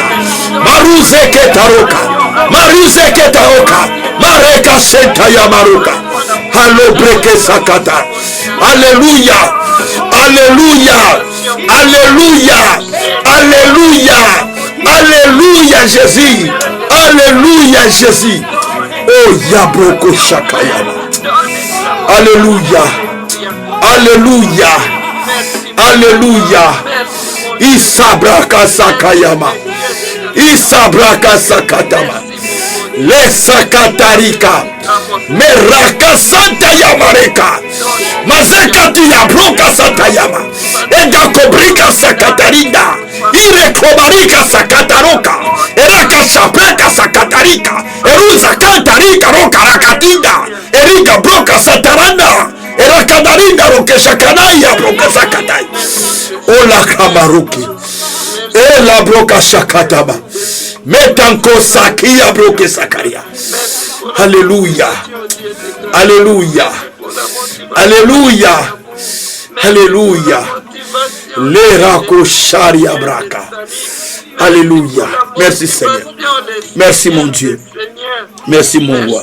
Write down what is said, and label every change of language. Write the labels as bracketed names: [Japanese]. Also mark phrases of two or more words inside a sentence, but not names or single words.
[French] Maruze ketaroka. Maruze ketaroka. Mareka sentaya maruka. Halobreke sakata. Alléluia. Alléluia. Alléluia. Alléluia. Alléluia Jésus. Alléluia Jésus. Oh Yabroko Shakayama. Alléluia. Alléluia. Alléluia. Isabraka Sakayama. Isabraka Sakatama. Les Sakatarika. Meraka Santa Yamareka. Mazekati Yabroka Satayama. Ega Kobrika Sakatarinda. Ire Kobarika Sakataroka. Eraka Shabreka Sakatarika. Eruza Kantarika Roka Rakatinda. Erika Broka Sataranda. Eraka Darinda Roke Shakanaya Broka Sakatai. Ola Kamaruki. Ela Broka Shakataba. Metanko Sakia Broke Sakaria. Alléluia. Alléluia. Alléluia. Alléluia. Lerako Sharia Braka. Alléluia. Merci Seigneur. Merci mon Dieu. Merci mon roi.